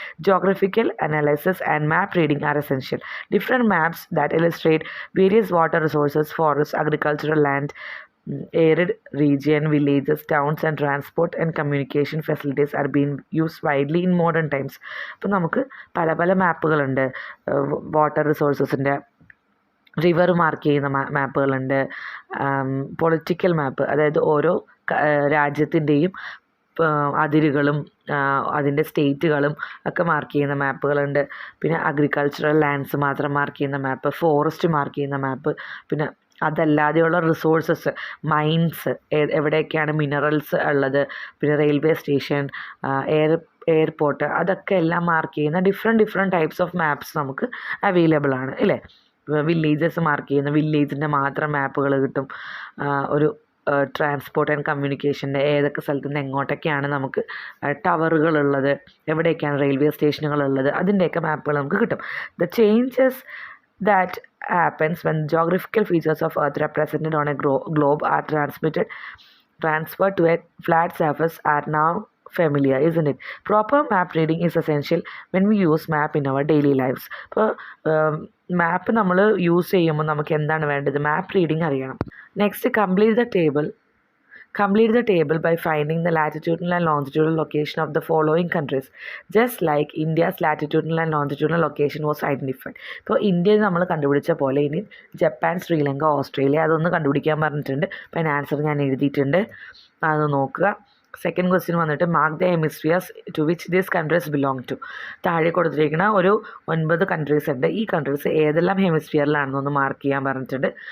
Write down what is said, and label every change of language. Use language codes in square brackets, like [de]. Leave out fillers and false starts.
[en] Geographical analysis and map reading are essential. Different maps that illustrate various water resources, forests, agricultural land, arid region, villages, towns and transport and communication facilities are being used widely in modern times. [ml] അപ്പോൾ നമുക്ക് പല മാപ്പുകളുണ്ട്. Water റിസോഴ്സസിൻ്റെ, river mark ചെയ്യുന്ന മാപ്പുകളുണ്ട്. Political മാപ്പ്, അതായത് ഓരോ രാജ്യത്തിൻ്റെയും അതിരുകളും അതിൻ്റെ സ്റ്റേറ്റുകളും ഒക്കെ mark ചെയ്യുന്ന മാപ്പുകളുണ്ട്. പിന്നെ അഗ്രികൾച്ചറൽ ലാൻഡ്സ് മാത്രം മാർക്ക് ചെയ്യുന്ന മാപ്പ്, ഫോറസ്റ്റ് മാർക്ക് ചെയ്യുന്ന മാപ്പ്, പിന്നെ അതല്ലാതെയുള്ള റിസോഴ്സസ്, മൈൻസ്, എവിടെയൊക്കെയാണ് മിനറൽസ് ഉള്ളത്, പിന്നെ റെയിൽവേ സ്റ്റേഷൻ, എയർപോർട്ട്, അതൊക്കെ എല്ലാം മാർക്ക് ചെയ്യുന്ന [en] different types of maps [ml] നമുക്ക് അവൈലബിൾ ആണ് അല്ലേ. വില്ലേജസ് മാർക്ക് ചെയ്യുന്ന വില്ലേജിൻ്റെ മാത്രം മാപ്പുകൾ കിട്ടും. ഒരു ട്രാൻസ്പോർട്ട് ആൻഡ് കമ്മ്യൂണിക്കേഷൻ്റെ ഏതൊക്കെ സ്ഥലത്തു നിന്ന് എങ്ങോട്ടൊക്കെയാണ് നമുക്ക് ടവറുകളുള്ളത്, എവിടെയൊക്കെയാണ് റെയിൽവേ സ്റ്റേഷനുകളുള്ളത്, അതിൻ്റെയൊക്കെ മാപ്പുകൾ നമുക്ക് കിട്ടും. [en] The changes that happens when geographical features of Earth represented on a globe are transferred to a flat surface are now familiar, isn't it? Proper map reading is essential when we use map in our daily lives. [ml] ഇപ്പോൾ മാപ്പ് നമ്മൾ use ചെയ്യുമ്പോൾ നമുക്ക് എന്താണ് വേണ്ടത്? മാപ്പ് reading അറിയണം. [en] Next, complete the table Complete the table by finding the latitudinal and longitudinal location of the following countries. Just like India's latitudinal and longitudinal location was identified. [ml] ഇപ്പോൾ ഇന്ത്യയിൽ നമ്മൾ കണ്ടുപിടിച്ച പോലെ ഇനി ജപ്പാൻ, ശ്രീലങ്ക, ഓസ്ട്രേലിയ അതൊന്ന് കണ്ടുപിടിക്കാൻ പറഞ്ഞിട്ടുണ്ട്. അപ്പോൾ അതിന് ആൻസർ ഞാൻ എഴുതിയിട്ടുണ്ട്, അത് നോക്കുക. സെക്കൻഡ് ക്വസ്റ്റ്യൻ വന്നിട്ട് [en] Mark the hemispheres to which these countries belong to. [ml] താഴെ കൊടുത്തിരിക്കുന്ന ഒരു 9 കൺട്രീസ് ഉണ്ട്. ഈ കൺട്രീസ് ഏതെല്ലാം ഹെമിസ്ഫിയറിലാണെന്നൊന്ന് മാർക്ക് ചെയ്യാൻ പറഞ്ഞിട്ടുണ്ട്.